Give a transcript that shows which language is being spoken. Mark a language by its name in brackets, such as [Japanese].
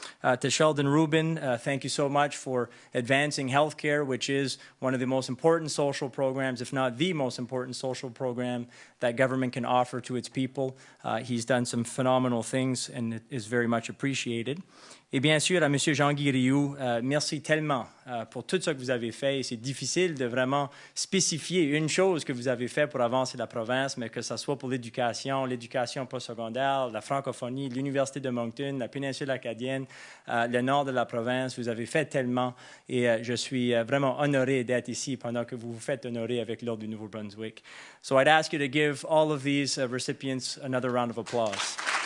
[English] To Sheldon Rubin, thank you so much for advancing healthcare, which is one of the most important social programs, if not the most important social program that government can offer to its people. He's done some phenomenal things and it is very much appreciated. [French] Et bien sûr, à M. Jean-Guy Rioux, merci tellement pour tout ce que vous avez fait. C'est difficile de vraiment spécifier une chose que vous avez fait pour avancer la province, mais que ce soit pour l'éducation postsecondaire, la francophonie, l'Université de Moncton, la péninsule acadienne, le nord de la province. Vous avez fait tellement et je suis vraiment honoré d'être ici pendant que vous vous faites honorer avec l'Ordre du Nouveau-Brunswick. [English] So I'd ask you to give all of these recipients another round of applause.